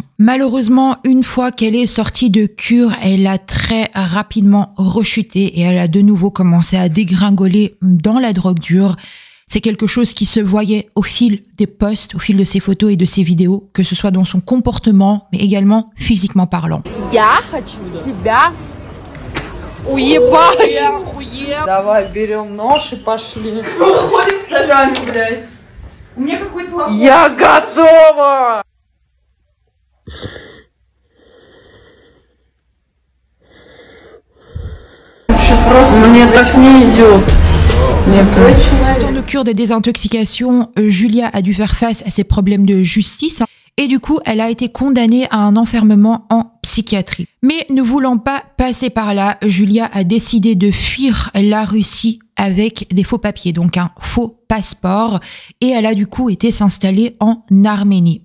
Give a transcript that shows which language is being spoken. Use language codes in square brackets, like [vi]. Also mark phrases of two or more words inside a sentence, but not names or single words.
[fr] Malheureusement, une fois qu'elle est sortie de cure, elle a très rapidement rechuté et elle a de nouveau commencé à dégringoler dans la drogue dure. C'est quelque chose qui se voyait au fil des posts, au fil de ses photos et de ses vidéos, que ce soit dans son comportement, mais également physiquement parlant. [ru] Я хочу тебя уебать. Давай, берем нож и пошли. Ходим с ножами, блядь. У меня какой-то лохой. Я готова! Вообще просто мне так не идет. [fr] Sortant de cure de désintoxication, Julia a dû faire face à ses problèmes de justice et du coup, elle a été condamnée à un enfermement en psychiatrie. Mais ne voulant pas passer par là, Julia a décidé de fuir la Russie avec des faux papiers, donc un faux passeport, et elle a du coup été s'installer en Arménie.